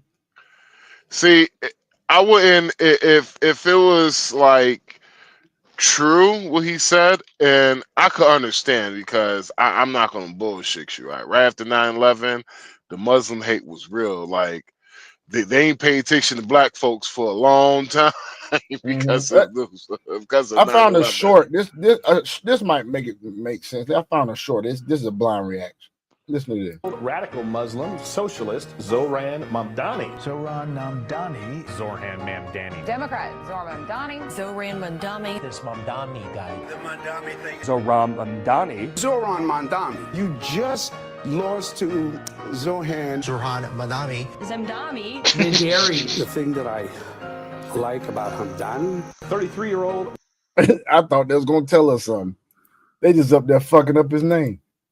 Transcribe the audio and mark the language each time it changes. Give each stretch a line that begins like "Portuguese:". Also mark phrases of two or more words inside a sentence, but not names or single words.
English: See, I wouldn't if it was like true what he said, and I could understand because I'm not gonna bullshit you, right after 9/11, the Muslim hate was real. Like they ain't paid attention to black folks for a long time because of I found a short. This might make sense. I found a short. This is a blind reaction. Listen to this. Radical Muslim socialist Zohran Mamdani. Zohran Mamdani. Zohran Mamdani. Democrat Zohran Mamdani. Zohran Mamdani. This Mamdani guy. The Mamdani thing. Zohran Mamdani. Zohran Mamdani. You just lost to Zohran Mamdani. Zamdani. The thing that I like about Hamdani, 33-year-old. I thought they was gonna tell us something. They just up there fucking up his name.